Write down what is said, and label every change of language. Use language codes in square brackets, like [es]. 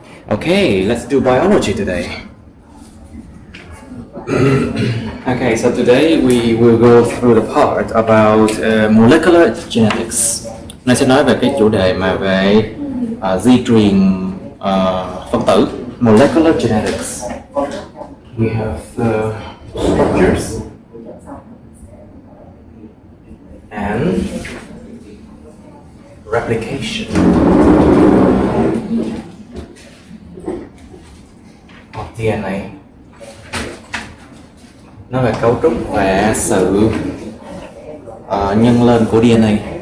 [en] Okay, let's do biology today. Okay, so today we will go through the part about molecular genetics. [vi] Nay sẽ nói về cái chủ đề mà về di truyền phân tử, molecular genetics. [en] We have the structures and replication of DNA. [vi] Nó về cấu trúc và sự nhân lên của DNA.